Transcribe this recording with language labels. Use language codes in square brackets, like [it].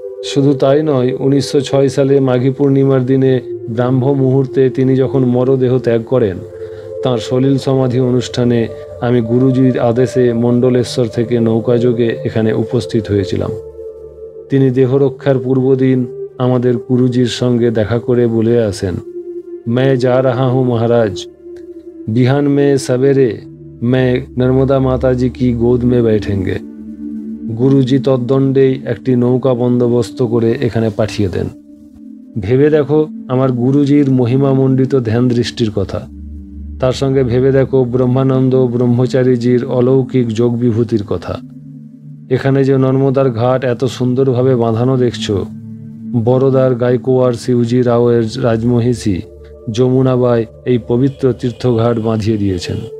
[bn] শুধু তাই নয়, 1906 সালে মাঘী পূর্ণিমার দিনে ব্রাহ্ম মুহূর্তে তিনি যখন মরদেহ ত্যাগ করেন তাঁর সলিল সমাধি অনুষ্ঠানে আমি গুরুজির আদেশে মণ্ডলেশ্বর থেকে নৌকাযোগে এখানে উপস্থিত হয়েছিলাম। তিনি দেহরক্ষার পূর্বদিন আমাদের গুরুজির সঙ্গে দেখা করে বলে আসেন, [hi] मैं जा रहा हूँ महाराज, बिहान में सवेरे मैं नर्मदा माता जी की गोद में बैठेंगे। [bn] গুরুজি তদ্দণ্ডেই একটি নৌকা বন্দোবস্ত করে এখানে পাঠিয়ে দেন। ভেবে দেখো আমার গুরুজির মহিমামণ্ডিত ধ্যান দৃষ্টির কথা, তার সঙ্গে ভেবে দেখো ব্রহ্মানন্দ ব্রহ্মচারীজির অলৌকিক যোগ বিভূতির কথা। এখানে যে নর্মদার ঘাট এত সুন্দরভাবে বাঁধানো দেখছ, বরোদার গাইকোয়াড় শিবজি রাওয়ের রাজমহিষী যমুনাবাই এই পবিত্র তীর্থঘাট বাঁধিয়ে দিয়েছেন।